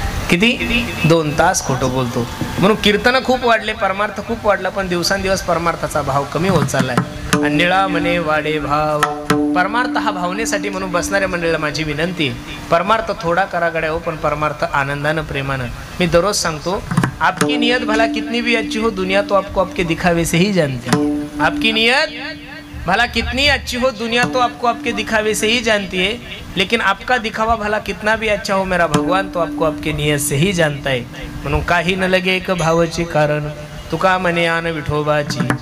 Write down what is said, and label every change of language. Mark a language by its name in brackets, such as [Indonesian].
[Marathi] किती 2 तास खोटं बोलतो. म्हणून कीर्तन खूप वाढले, परमार्थ खूप वाढला, पण दिवसांदिवस परमार्थाचा भाव कमी होत चाललाय. आणि निळा म्हणे वाडे भाव. परमार्थ हा भावनेसाठी. म्हणून बसणाऱ्या मंडळीला माझी विनंती परमार्थ थोडा करा गड्या हो पण परमार्थ आनंदानं प्रेमानं. मी दररोज सांगतो [Hindi] आपकी नियत भला कितनी भी अच्छी हो दुनिया तो आपको आपके दिखावे से ही जानती है. आपकी नियत भला कितनी अच्छी हो दुनिया तो आपको आपके दिखावे से ही जानती है, लेकिन आपका दिखावा भला कितना भी अच्छा हो मेरा भगवान तो आपको आपके नियत से ही जानता है. [Marathi] म्हणून काही न लगे एक भावाची कारण तुका म्हणे आन विठोबाची.